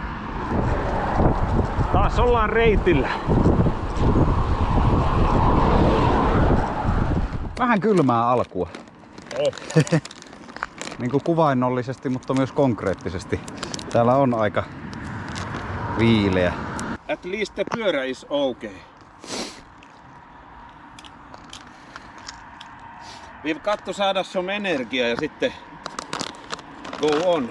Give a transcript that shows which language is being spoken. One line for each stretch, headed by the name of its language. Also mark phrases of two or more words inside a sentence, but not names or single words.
Finnish: Taas ollaan reitillä. Vähän kylmää alkua. Niin kuin kuvainnollisesti, mutta myös konkreettisesti. Täällä on aika viileä.
English: At least the pyörä is okay. We've got to saada some
Finnish: energiaa ja sitten
English: go on.